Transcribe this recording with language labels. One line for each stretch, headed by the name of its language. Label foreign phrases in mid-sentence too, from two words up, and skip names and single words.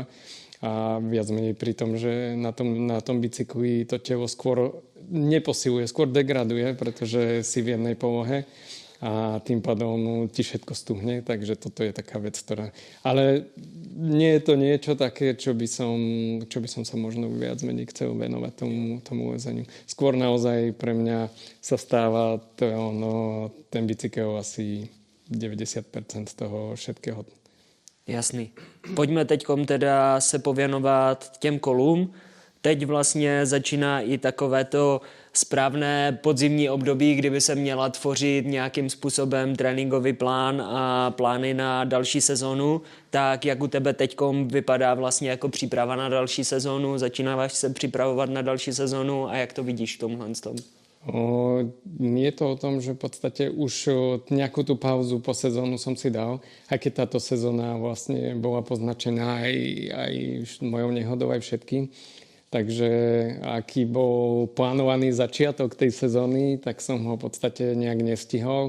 Slovak: A viac menej pri tom, že na tom bicykli to telo skôr neposiluje, skôr degraduje, pretože si v jednej polohe a tým pádom ti všetko stuhne, takže toto je taká vec, ktorá... Ale nie je to niečo také, čo by som sa možno viac menej chcel venovať tomu lezeniu. Skôr naozaj pre mňa sa stáva ten bicykel asi 90% toho všetkého.
Czech: Jasný. Pojďme teďkom teda se pověnovat těm kolům. Teď vlastně začíná i takovéto správné podzimní období, kdyby se měla tvořit nějakým způsobem tréninkový plán a plány na další sezónu. Tak jak u tebe teďkom vypadá vlastně jako příprava na další sezónu? Začínáš se připravovat na další sezónu a jak to vidíš v tomhle tom?
Slovak: Je to o tom, že v podstate už nejakú tú pauzu po sezónu som si dal, aj keď táto sezóna vlastne bola poznačená aj mojou nehodou, aj všetkým. Takže aký bol plánovaný začiatok tej sezóny, tak som ho v podstate nejak nestihol.